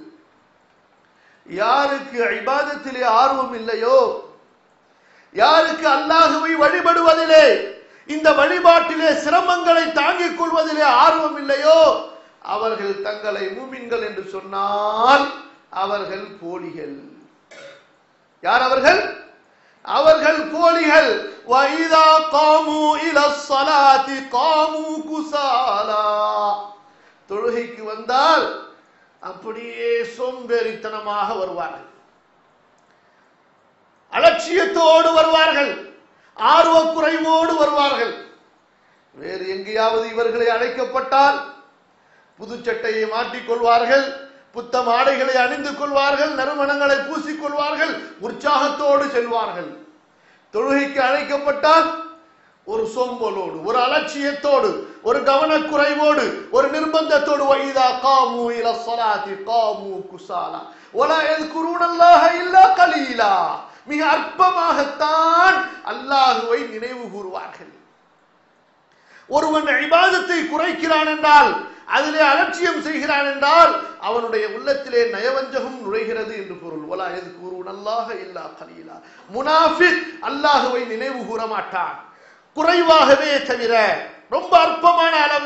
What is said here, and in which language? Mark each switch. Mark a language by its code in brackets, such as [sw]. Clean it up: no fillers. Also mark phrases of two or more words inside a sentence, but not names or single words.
[ta] யாருக்கு இபாதத்திலே ஆர்வம் இல்லையோ, யாருக்கு அல்லாஹ்வை வழிபடுவதிலே, இந்த வழிபாட்டிலே சிரமங்களை தாங்கிக் கொள்வதிலே ஆர்வம் இல்லையோ, அவர்கள் தங்களை மூமின்கள் என்று சொன்னால் அவர்கள் போலிகள். யார் அவர்கள்? அவர்கள் போலிகள். [ar] وَإِذَا قَامُوا إِلَى الصَّلَاةِ قَامُوا كُسَالَى, [ta] தொழுகைக்கு வந்தால் அப்படியே சோம்பேறித்தனமாக வருவார்கள், அலட்சியத்தோடு வருவார்கள், ஆர்வக்குறைவோடு வருவார்கள். வேறு எங்கேயாவது இவர்களை அழைக்கப்பட்டால் புதுச்சட்டையை மாட்டிக்கொள்வார்கள், புத்தம் ஆடைகளை அணிந்து கொள்வார்கள், நறுமணங்களை பூசிக்கொள்வார்கள், உற்சாகத்தோடு செல்வார்கள். தொழுகைக்கு அழைக்கப்பட்டால் ஒரு சோம்பலோடு, ஒரு அலட்சியத்தோடு, ஒரு கவனக்குறைவோடு, ஒரு நிர்பந்தத்தோடு [ar] وَإِذَا قَامُوا إِلَى الصَّلَاةِ قَامُوا كُسَالَى وَلَا يَذْكُرُونَ اللَّهَ إِلَّا قَلِيلًا, [ta] மிக அற்பமாகத்தான் அல்லாஹ்வை நினைவு கூறுவார்கள். ஒருவன் இபாதத்தை குறைக்கிறான் என்றால், அதிலே அலட்சியம் செய்கிறான் என்றால் அவனுடைய உள்ளத்திலே நயவஞ்சகம் நுழைகிறது என்று பொருள். [ar] ولا يذكرون الله إلا قليلا, [ta] முனாஃபிக் அல்லாஹ்வை நினைவு கூற மாட்டான், குறைவாகவே தவிர, ரொம்ப அற்பமான அளவு.